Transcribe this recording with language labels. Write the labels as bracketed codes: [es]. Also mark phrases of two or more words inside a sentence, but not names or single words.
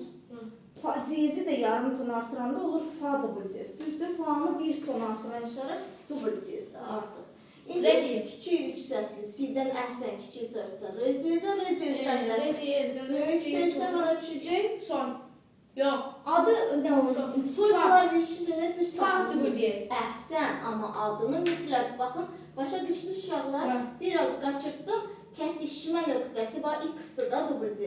[az] Ha. Fa diyezi də yarım ton artıranda olur fa double diyez. Düzdür? Fa'nı bir ton artıran işarə double diyezdir artıq. İndi Re diyez. kiçik üç səsli si'dən əhsən kiçik tərsə re diyezə, re diyezdən də Re diyezden. böyük tərsə hara düşəcək? Son. Yok. Adı nə olur? Sol Fa. klavişini düz Fa double tapmışsınız. diyez. Əhsən, amma adını mütləq baxın. Başa düşdünüz uşaqlar? Ha. Biraz qaçırtdım. Kəsişmə nöqtəsi var. X-dır da double diyez.